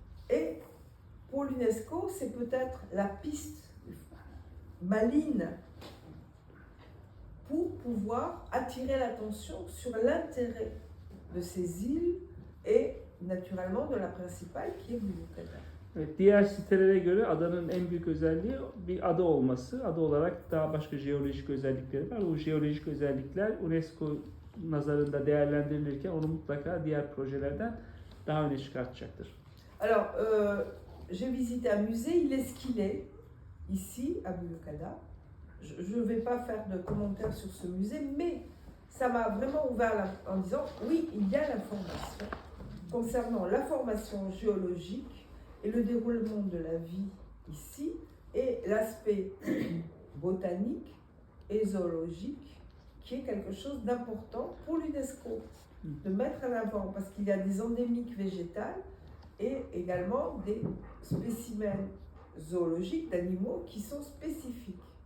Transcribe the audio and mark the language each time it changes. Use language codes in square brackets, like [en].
[fr] Et pour l'UNESCO, c'est peut-être la piste maligne pour pouvoir attirer l'attention sur l'intérêt de ces îles et naturellement de la principale qui est Büyükada. [tr] Evet, diğer sitelere göre adanın en büyük özelliği bir ada olması. Ada olarak daha başka jeolojik özellikleri var. O jeolojik özellikler UNESCO nazarında değerlendirilirken onu mutlaka diğer projelerden daha öne çıkartacaktır. [fr] Alors, j'ai visité un musée, il est ce qu'il est, ici, à Büyükada. Je ne vais pas faire de commentaires sur ce musée, mais ça m'a vraiment ouvert en disant oui, il y a l'information concernant la formation géologique et le déroulement de la vie ici et l'aspect botanique et zoologique qui est quelque chose d'important pour l'UNESCO de mettre en avant parce qu'il y a des endémiques végétales et également des spécimens zoologiques d'animaux qui sont spécifiques,